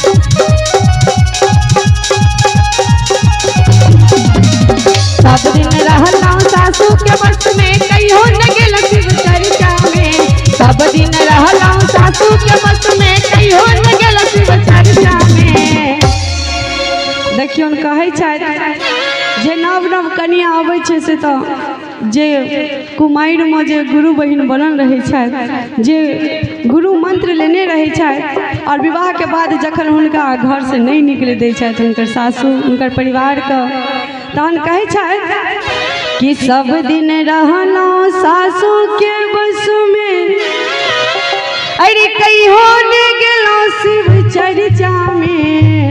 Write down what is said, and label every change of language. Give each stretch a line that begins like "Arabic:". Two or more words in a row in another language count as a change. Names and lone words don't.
Maithili: सब दिन रहलो सासू के बस में, कहियो न गेल शिव चर्चा में। सब दिन रहलो सासू के बस में, कहियो न गेल शिव चर्चा में। देखियो कहे जे नव नव कनिया आबै छै से तो जे कुमारि में जे गुरु बहिन बनल रहे छै, जे गुरु मंत्र लेने रहे छै, और विवाह के बाद जखन हुनका घर से नहीं निकले दै छै हुनकर सासू हुनकर परिवार के, तहन कहे छै कि सब दिन रहलो सासू के बस में, अरे कहियो ने गेलो शिव चर्चा में।